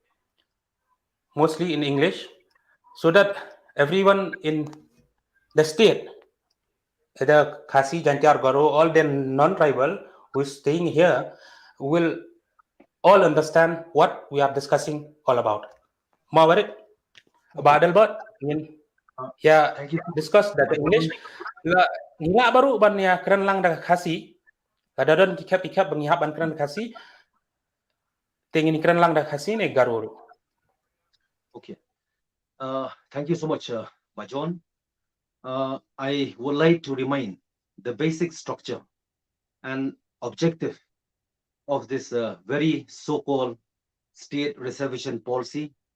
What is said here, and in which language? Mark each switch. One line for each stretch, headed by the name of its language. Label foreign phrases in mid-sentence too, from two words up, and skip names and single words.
English: in English, so that everyone in the state, either Khasi, Janti or Garo, all the non-tribal who is staying here, will all understand what we are discussing all about. Mawarit, Badalbot, yeah, discuss that English.
Khasi: Nila baru ban ya keren lang dah Khasi. Kadadon ikap bengihap ban keren Khasi. Tingin keren lang dah Khasi ne Garo.
English: Okay. Thank you so much, Bajon. I would like to remind the basic structure and objective of this very so-called state reservation policy.